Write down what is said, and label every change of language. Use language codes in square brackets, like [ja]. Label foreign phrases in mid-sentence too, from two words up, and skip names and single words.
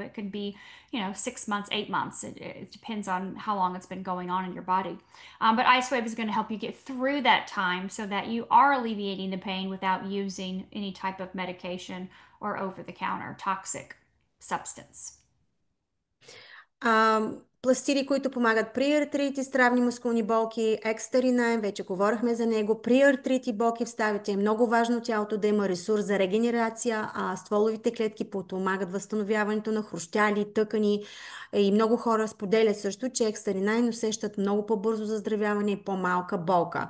[en] It could be, 6 months, 8 months. It depends on how long it's been going on in your body. But IceWave is going to help you get through that time so that you are alleviating the pain without using any type of medication or over-the-counter toxic substance. [bg] Пластири, които помагат при артрити, травни мускулни болки, X39, вече говорихме за него. При артрити болки в ставите е много важно тялото да има ресурс за регенерация, а стволовите клетки подпомагат възстановяването на хрущяли, тъкани и много хора споделят също, че X39 усещат много по-бързо заздравяване и по-малка болка.